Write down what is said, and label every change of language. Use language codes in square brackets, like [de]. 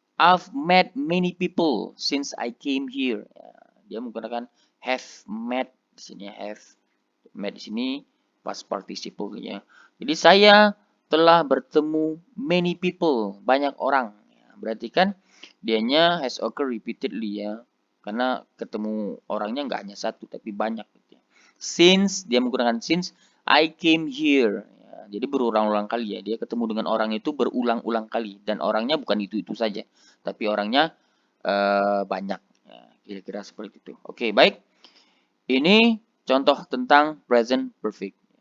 [en] I've met many people since I came here. [id] Ya, dia menggunakan have met di sini, have met di sini past participle ya. Jadi saya telah bertemu [en] many people, [id] banyak orang. Ya, berarti kan dianya [en] has occurred repeatedly [id] ya. Karena ketemu orangnya nggak hanya satu tapi banyak gitu ya. Since dia menggunakan [en] since I came here. [id] Ya, jadi berulang-ulang kali ya. Dia ketemu dengan orang itu berulang-ulang kali dan orangnya bukan itu-itu saja, tapi orangnya banyak. Ya, kira-kira seperti itu. Oke, baik. Ini contoh tentang present perfect.